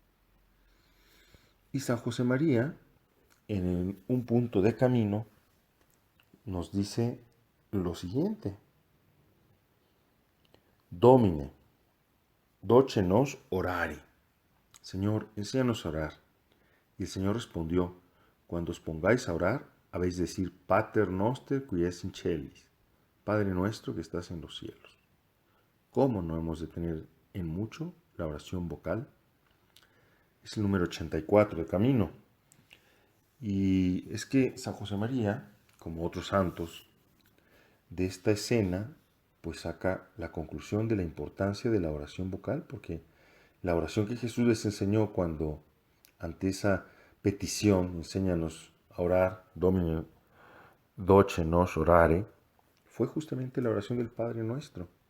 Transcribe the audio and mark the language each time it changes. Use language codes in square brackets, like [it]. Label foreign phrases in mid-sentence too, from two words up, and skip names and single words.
[es] Y San José María, en un punto de camino, nos dice lo siguiente: [la] Domine, doce nos orare. [es] Señor, enséñanos a orar. Y el Señor respondió: Cuando os pongáis a orar, habéis de decir: [la] Pater noster qui es in celis, [es] Padre nuestro que estás en los cielos. ¿Cómo no hemos de tener en mucho la oración vocal? Es el número 84 del camino. Y es que San José María, como otros santos, de esta escena, pues saca la conclusión de la importancia de la oración vocal, porque la oración que Jesús les enseñó cuando, ante esa petición, enséñanos a orar, [la] Domine, doce nos orare, [es] fue justamente la oración del Padre Nuestro.